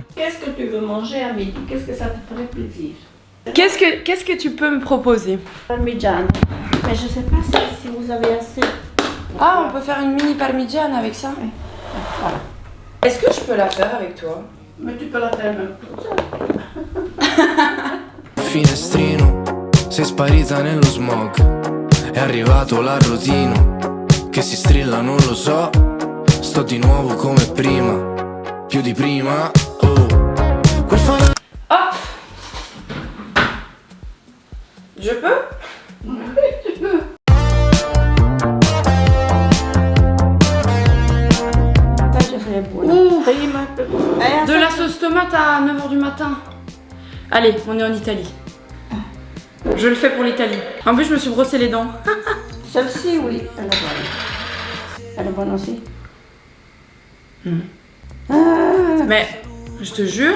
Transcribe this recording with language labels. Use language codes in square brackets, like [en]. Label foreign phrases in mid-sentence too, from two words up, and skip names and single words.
[fr] Qu'est-ce que tu veux manger à midi? Qu'est-ce que ça te ferait plaisir? Qu'est-ce que tu peux me proposer? Parmigiano. Mais je sais pas si vous avez assez. Ah, on peut faire une mini parmigiana avec ça? Oui. Voilà. Est-ce que je peux la faire avec toi? Mais tu peux la faire même toute seule. [it] Finestrino, sei sparita nello smog. È arrivato l'arrotino che si strilla, non lo so. Sto di nuovo come prima, più di prima. [fr] Oh, quel fan... Hop! Je peux? Oui, tu peux. Ça, je ferais [it] buono. Prima. [fr] De la sauce tomate à 9h du matin. Allez, on est en Italie. Je le fais pour l'Italie. En plus, je me suis brossé les dents. Celle-ci, oui, elle est bonne. Elle est bonne aussi. Mais, je te jure.